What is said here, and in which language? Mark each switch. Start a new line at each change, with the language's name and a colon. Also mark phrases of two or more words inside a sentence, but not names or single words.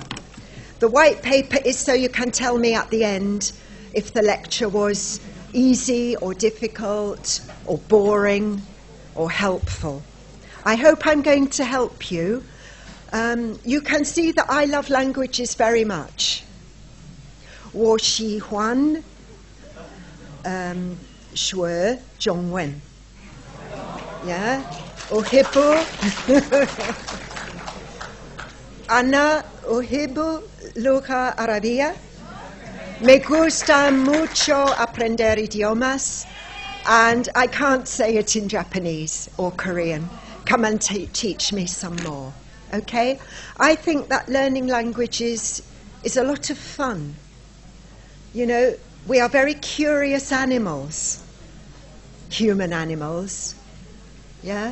English: The white paper is so you can tell me at the end if the lecture was easy or difficult or boring or helpful. I hope I'm going to help you. You can see that I love languages very much.
Chinese: 我喜欢学中文.
English: Yeah?
Arabic: أحب أنا أحب اللغة العربية.
Spanish: Me gusta mucho aprender idiomas,
English: and I can't say it in Japanese or Korean. Come and teach me some more, okay? I think that learning languages is a lot of fun. You know, we are very curious animals, human animals, yeah?